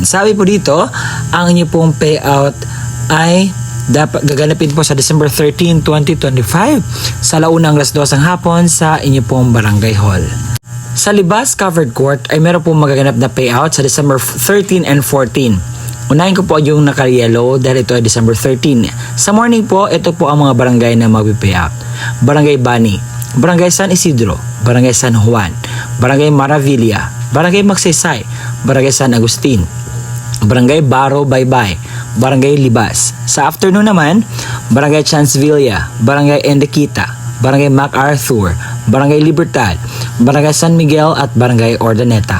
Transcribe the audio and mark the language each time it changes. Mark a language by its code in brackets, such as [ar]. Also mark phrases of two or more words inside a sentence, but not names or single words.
[tl] Sabi po dito, ang inyo pong payout ay dapat gaganapin po sa December 13, 2025 sa alaunang alas 2 ng hapon sa inyo pong Barangay Hall. Sa Libas Covered Court ay meron pong magaganap na payout sa December 13 and 14. Unahin ko po yung naka-yellow dahil ito ay December 13. Sa morning po, ito po ang mga barangay na mag-payout. Barangay Bani, Barangay San Isidro, Barangay San Juan, Barangay Maravilla, Barangay Magsaysay, Barangay San Agustin, Barangay Baro Baybay, Barangay Libas. Sa afternoon naman, Barangay Chancevilla, Barangay Enriqueta, Barangay MacArthur, Barangay Libertad, Barangay San Miguel at Barangay Ordaneta.